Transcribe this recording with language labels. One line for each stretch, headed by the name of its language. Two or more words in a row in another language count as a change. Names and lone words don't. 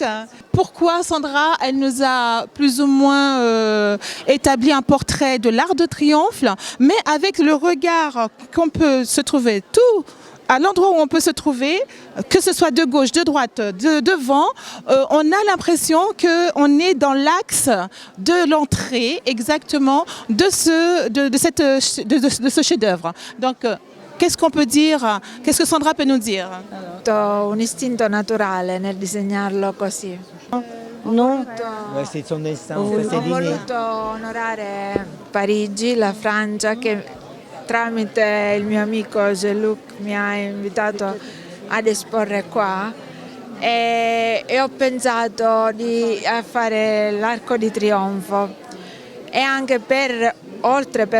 French: Pourquoi Sandra, elle nous a plus ou moins établi un portrait de l'Arc de Triomphe, mais avec le regard qu'on peut se trouver tout à l'endroit où on peut se trouver, que ce soit de gauche, de droite, de devant, on a l'impression qu'on est dans l'axe de l'entrée exactement de ce chef-d'œuvre. Donc, qu'est-ce qu'on peut dire? Qu'est-ce que Sandra peut nous dire?
Italian: Ho un istinto naturale nel disegnarlo così.
French: Non. Ouais, c'est son instinct,
Italian: Ho
French: c'est l'inné.
Italian: voluto onorare Parigi, la Francia, che tramite il mio amico Jean-Luc mi ha invitato ad esporre qua e ho pensato a fare l'Arco di Trionfo e anche oltre per